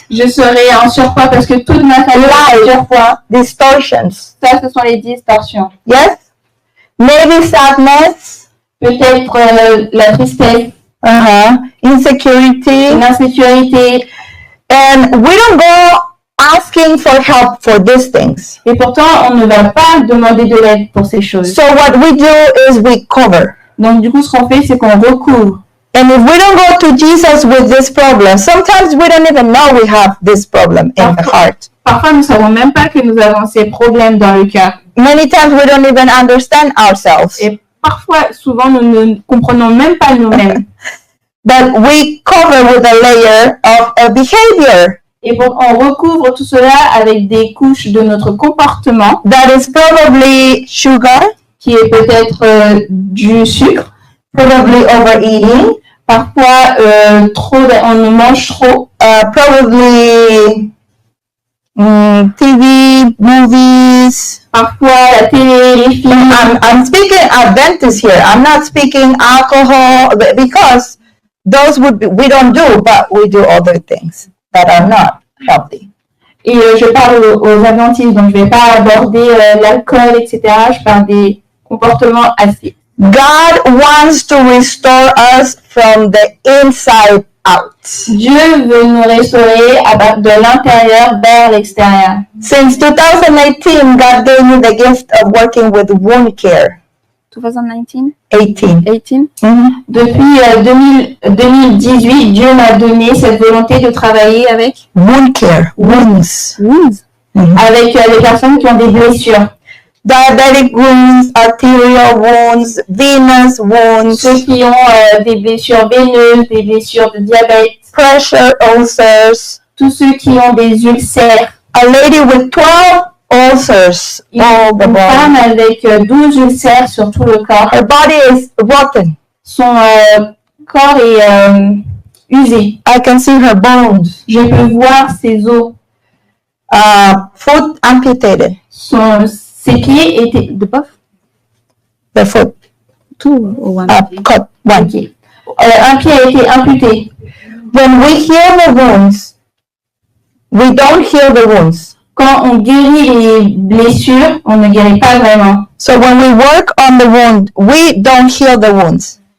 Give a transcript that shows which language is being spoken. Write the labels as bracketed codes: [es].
[fr] Je serai en surpoids parce que toute ma famille est en surpoids. [en] Distortions. [fr] Ça, ce sont les distorsions. [en] Yes? Maybe sadness. [fr] Peut-être la tristesse, [en] Insecurity. [fr] l'insécurité. [en] And we don't go asking for help for these things. [fr] Et pourtant, on ne va pas demander de l'aide pour ces choses. [en] So what we do is we cover. [fr] Donc, du coup, ce qu'on fait, c'est qu'on recouvre. [en] And if we don't go to Jesus with this problem, sometimes we don't even know we have this problem in the heart. [fr] Parfois, nous ne savons même pas que nous avons ces problèmes dans le cœur. [en] Many times we don't even understand ourselves. [fr] Et parfois, souvent, nous ne comprenons même pas nous-mêmes. [en] But we cover with a layer of a behavior [fr] Et on recouvre tout cela avec des couches de notre comportement, [en] that is probably sugar, [fr] qui est peut-être du sucre, [en] probably overeating, [fr] parfois on mange trop, [en] probably TV, movies. [fr] parfois la télé, les films. [en] I'm speaking Adventist here. I'm not speaking alcohol because those we don't do, but we do other things that are not healthy. [fr] Et je parle aux adventistes, donc je ne vais pas aborder l'alcool, etc. Je parle des comportements assez. [en] God wants to restore us from the inside out. [fr] Dieu veut nous restaurer de l'intérieur vers l'extérieur. [en] Since 2018, God gave me the gift of working with wound care. 2019? 18. [fr] Depuis 2018, Dieu m'a donné cette volonté de travailler avec [en] Wound care, wounds. [fr] avec les personnes qui ont des blessures. [en] Diabetic wounds, arterial wounds, venous wounds, [fr] Ceux qui ont des blessures veineuses, des blessures de diabète, [en] pressure ulcers. [fr] tous ceux qui ont des ulcères. [en] A lady with 12 ulcers all the [fr] Une femme [en] body. [fr] avec 12 ulcères sur tout le corps. [en] Her body is rotten. [fr] Son corps est usé. [en] I can see her bones. [fr] Je peux voir ses os. [en] Foot amputated. [fr] Ses pieds étaient de pof. [en] The foot cut. One. [fr] Ok. Un pied a été amputé. [en] When we heal the wounds, we don't heal the wounds. [fr] Quand on guérit les blessures, on ne guérit pas vraiment. [en] So when we work on the wound, we don't heal the wounds.